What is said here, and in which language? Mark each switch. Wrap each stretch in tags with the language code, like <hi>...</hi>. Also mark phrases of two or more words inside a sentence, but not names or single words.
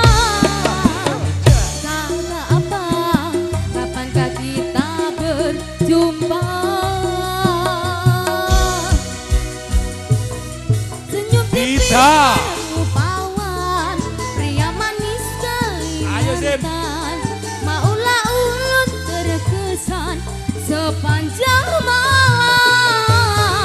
<id>Tak apa kapankah kita berjumpa. Senyum tipis Kita. rupawan, pria manis Ayo, Sim.</id> <bjn>Kalimantan, maulah ulun terkesan sepanjang malam.</bjn>